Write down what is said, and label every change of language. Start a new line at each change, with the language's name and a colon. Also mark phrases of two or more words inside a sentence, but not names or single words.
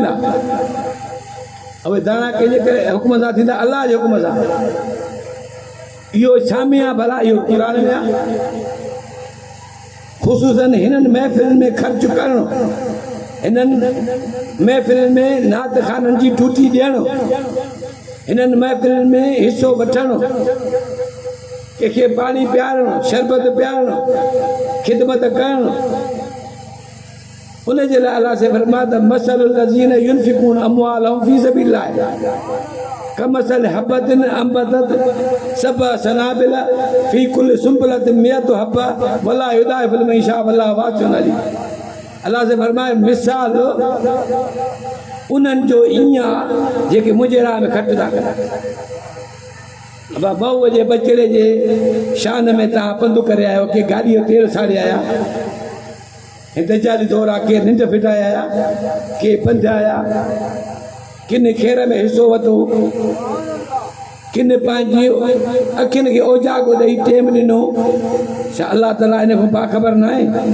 Sindhi: थींदा उहे दाणा कंहिंजे करे हुकुम सां थींदा अलाह जे हुकुम सां इहो छा में आहे भला इहो क़ुर में आहे ख़ुशूसन हिननि महफ़िलुनि में ख़र्च करणु हिननि महफ़िलुनि में नात ख़ाननि जी टूटी ॾियणु हिननि महफ़िलुनि में हिसो वठणु कंहिंखे पाणी पियारणु शरबत पियारणु ख़िदमत करणु उन जे लाइ अलाह से फरमाया त
Arabic: مثل الذين ينفقون أموالهم في سبيل الله كمثل حبة أنبتت سبع سنابل في كل سنبلة مائة حبة ولا يضاعف لمن يشاء والله واسع عليم
Sindhi: अलाह से फरमाए मिसाल उन्हनि जो ईअं जेके मुंहिंजे राह में ख़र्च था कनि अब बहूअ जे बचड़े जे शान में तव्हां पंधु करे आयो के गाॾीअ तेल साड़े आया दजाली दौरा के निंड फिटाए आया के पंध आया किन खेर में हिस्सो वरितो किन पंहिंजी अखियुनि खे ओजागो ॾेई टेम ॾिनो छा अलाह ताला इन खां बाख़बर न आहे